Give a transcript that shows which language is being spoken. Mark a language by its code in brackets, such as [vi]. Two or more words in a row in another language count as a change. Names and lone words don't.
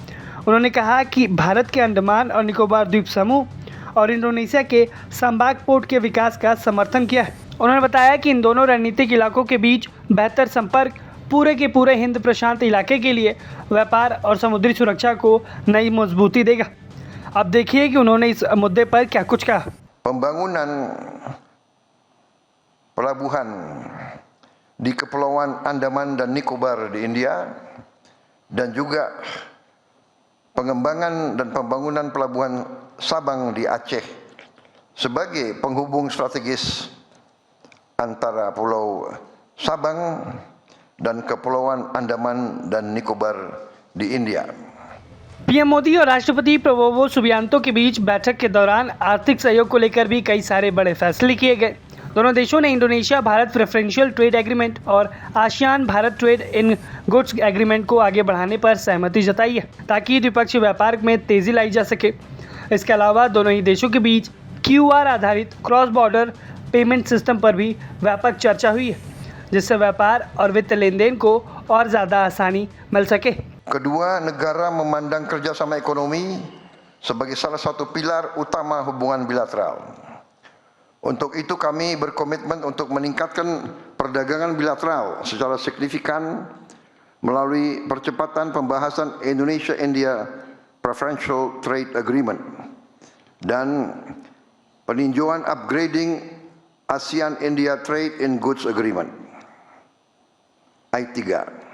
[hi] उन्होंने कहा कि भारत के अंडमान और निकोबार द्वीप समूह और इंडोनेशिया के संबाग पोर्ट के विकास का समर्थन किया है। उन्होंने बताया कि इन दोनों रणनीतिक इलाकों के बीच बेहतर संपर्क पूरे के पूरे हिंद प्रशांत इलाके के लिए व्यापार और समुद्री सुरक्षा को नई मजबूती देगा। अब देखिए कि उन्होंने इस मुद्दे पर क्या कुछ कहा। [id] pembangunan pelabuhan di Kepulauan Andaman dan Nicobar di India dan juga pengembangan dan pembangunan pelabuhan Sabang di Aceh sebagai penghubung strategis antara Pulau Sabang dan Kepulauan Andaman dan Nicobar di India। [hi] पीएम मोदी और राष्ट्रपति प्रबोवो सुबियांतो के बीच बैठक के दौरान आर्थिक सहयोग को लेकर भी कई सारे बड़े फैसले किए गए। दोनों देशों ने इंडोनेशिया भारत प्रेफरेंशियल ट्रेड एग्रीमेंट और आसियान भारत ट्रेड इन गुड्स एग्रीमेंट को आगे बढ़ाने पर सहमति जताई है ताकि द्विपक्षीय व्यापार में तेजी लाई जा सके। इसके अलावा दोनों ही देशों के बीच QR आधारित [en] cross border payment system [hi] पर भी व्यापक चर्चा हुई है, जिससे व्यापार और वित्त लेन देन को और ज़्यादा आसानी मिल सके। [id] Kedua negara memandang kerjasama ekonomi sebagai salah satu pilar utama hubungan bilateral. Untuk itu kami berkomitmen untuk meningkatkan perdagangan bilateral secara signifikan melalui percepatan pembahasan Indonesia-India Preferential Trade Agreement dan peninjauan upgrading ASEAN-India Trade in Goods Agreement I3.